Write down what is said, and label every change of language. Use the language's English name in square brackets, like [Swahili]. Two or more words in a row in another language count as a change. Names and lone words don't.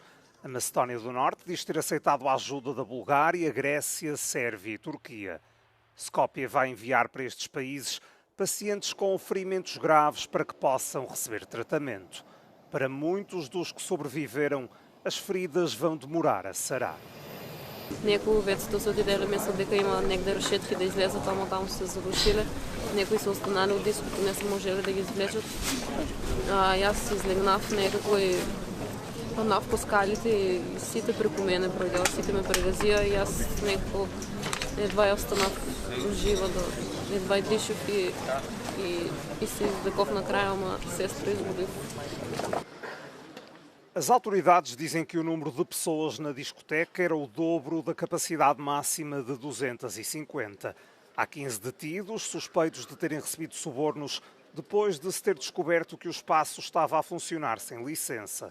[Portuguese] A Macedónia do Norte diz ter aceitado a ajuda da Bulgária, Grécia, Sérvia e Turquia. Skopje vai enviar para estes países pacientes com ferimentos graves para que possam receber tratamento. Para muitos dos que sobreviveram, as feridas vão demorar a sarar. [Macedonian] Някои ветцата се отиде место дека има негде решетки да излезат, ама там се зарушиле. Некои се останали от диското, не са можели да ги извлечат. И аз излегнав некако и паднав по скалите и сите преко мене пројдеа, сите ме прегазија и аз некако едва ја останав жива, едва и дишав и се издеков на краја, ама сестра изгубив. [Portuguese] As autoridades dizem que o número de pessoas na discoteca era o dobro da capacidade máxima de 250. Há 15 detidos suspeitos de terem recebido subornos depois de se ter descoberto que o espaço estava a funcionar sem licença.